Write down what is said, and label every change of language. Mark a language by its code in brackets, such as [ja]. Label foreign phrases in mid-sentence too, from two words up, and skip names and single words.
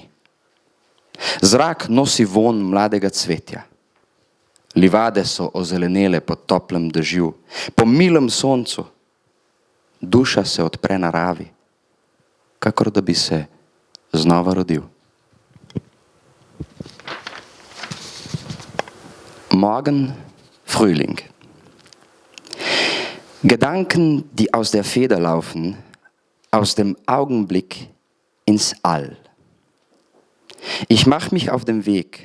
[sl] Zrak nosi vonj mladega cvetja. Livade so ozelenele pod toplem dežju, po milem soncu. Duša se odpre naravi, kakor da bi se znova rodil. [de] Morgen Frühling. Gedanken, die aus der Feder laufen, aus dem Augenblick ins All. Ich mache mich auf den Weg.